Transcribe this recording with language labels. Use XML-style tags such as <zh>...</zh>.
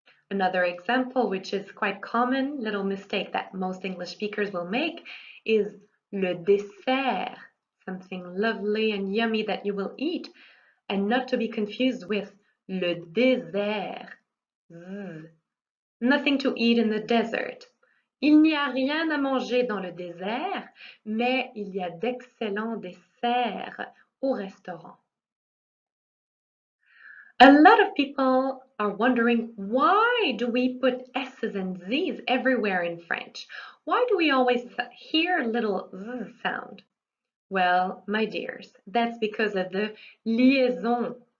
<en>Another example, which is quite common, little mistake that most English speakers will make, is le dessert, something lovely and yummy that you will eat, and not to be confused with le désert. Nothing to eat in the desert.</en> <fr>Il n'y a rien à manger dans le désert, mais il y a d'excellents desserts au restaurant.</fr> <en>A lot of people are wondering, why do we put S's and Z's everywhere in French? Why do we always hear a little Z sound? Well, my dears, that's because of the liaison.</en>